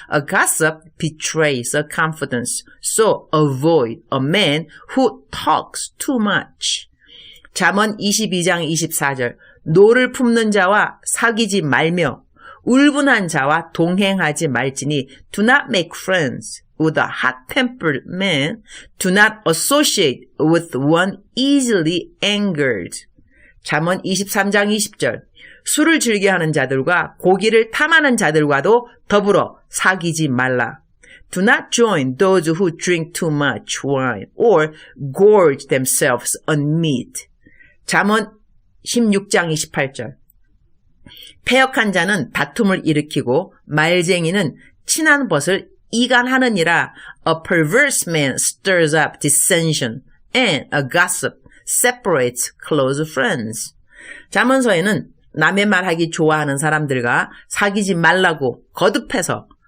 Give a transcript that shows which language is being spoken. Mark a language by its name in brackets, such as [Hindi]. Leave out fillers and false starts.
[English] A gossip betrays a confidence, so avoid a man who talks too much. [Korean] 잠언 22장 24절. 노를 품는 자와 사귀지 말며 울분한 자와 동행하지 말지니 [English] do not make friends with a hot-tempered man. Do not associate with one easily angered. [Korean] 잠언 23장 20절. 술을 즐겨하는 자들과 고기를 탐하는 자들과도 더불어 사귀지 말라. [English] Do not join those who drink too much wine or gorge themselves on meat. [Korean] 잠언 16장 28절. 패역한 자는 다툼을 일으키고 말쟁이는 친한 벗을 이간하느니라. [English] A perverse man stirs up dissension and a gossip separates close friends. [Korean] 잠언서에는 남의 말하기 좋아하는 사람들과 사귀지 말라고 거듭해서